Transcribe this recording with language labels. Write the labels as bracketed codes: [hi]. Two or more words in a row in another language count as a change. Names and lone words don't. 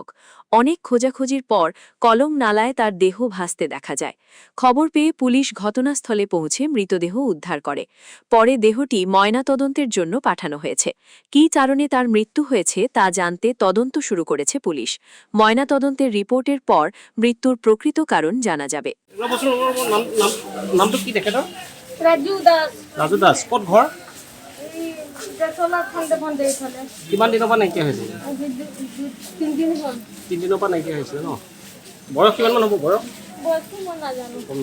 [bn] অনেক খোঁজাখুঁজির পর কলম নালায় তার দেহ ভাসতে দেখা যায়। খবর পেয়ে পুলিশ ঘটনাস্থলে পৌঁছে মৃতদেহ উদ্ধার করে। পরে দেহটি ময়নাতদন্তের জন্য পাঠানো হয়েছে। কী কারণে তার মৃত্যু হয়েছে তা জানতে তদন্ত শুরু করেছে পুলিশ। ময়নাতদন্তের রিপোর্টের পর মৃত্যুর প্রকৃত কারণ জানা যাবে। [as] নামটো কি দেখে তোৰ? রাজু দাস ৰাজু দাস। ক'ত ঘৰ? চলা ফান্দে ফান্দে এইফালে কিমান দিনৰ পৰা নাইকিয়া হৈছে? আজি 3 দিন হল। 3 দিনৰ পৰা নাইকিয়া হৈছিলে ন? বয়স কিমানমান হ'ব? বয়স বয়সটো মই নাজানো।